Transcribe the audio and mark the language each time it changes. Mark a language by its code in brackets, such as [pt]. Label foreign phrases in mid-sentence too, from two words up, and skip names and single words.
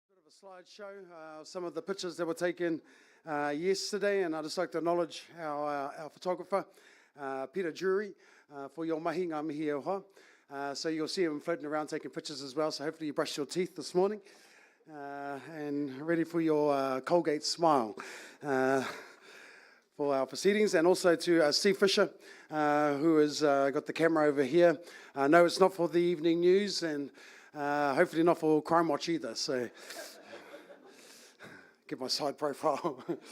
[en] slideshow, some of the pictures that were taken yesterday, and I'd just like to acknowledge our photographer, Peter Jury, for your mahi [mi] ngā mihi e oha. [en] So you'll see him floating around taking pictures as well, so hopefully you brushed your teeth this morning and ready for your Colgate smile for our proceedings. And also to Steve Fisher, who has got the camera over here. No, it's not for the evening news, and hopefully not for Crime Watch either, so get my side profile.